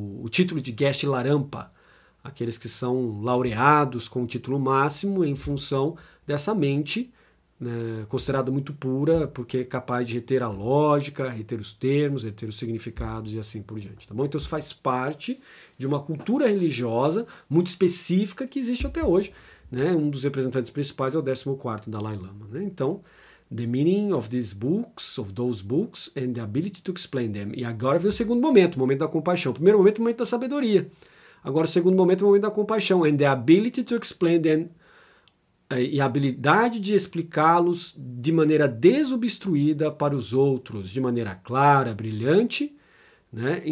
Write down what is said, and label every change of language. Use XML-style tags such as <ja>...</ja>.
<pt>título de Geshe Larampa, aqueles que são laureados com o título máximo em função dessa mente, né, considerada muito pura, porque é capaz de reter a lógica, reter os termos, reter os significados e assim por diante, tá bom? Então isso faz parte de uma cultura religiosa muito específica que existe até hoje, né? Um dos representantes principais é o 14º Dalai Lama, né? Então,</pt> <en>the meaning of these books, of those books, and the ability to explain them.</en> <pt>E agora vem o segundo momento, o momento da compaixão. O primeiro momento é o momento da sabedoria. Agora o segundo momento é o momento da compaixão,</pt> <en>and the ability to explain them,</en> <pt>e a habilidade de explicá-los de maneira desobstruída para os outros, de maneira clara, brilhante, né?</pt>